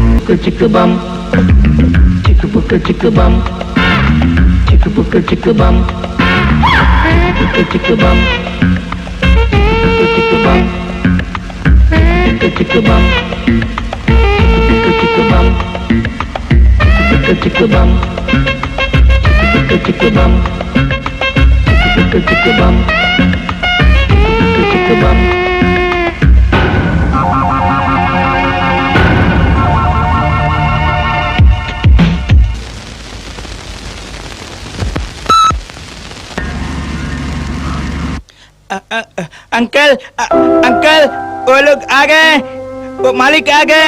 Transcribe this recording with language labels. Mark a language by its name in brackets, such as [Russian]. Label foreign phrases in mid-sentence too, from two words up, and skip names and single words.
[Hindi] chicka bum, chicka booka chicka bum, chicka booka chicka bum, chicka bum, chicka bum, chicka bum, chicka bum, chicka bum, chicka bum, chicka bum, chicka bum. अंकल अंकल वो लोग आ गए, वो मालिक आ गए।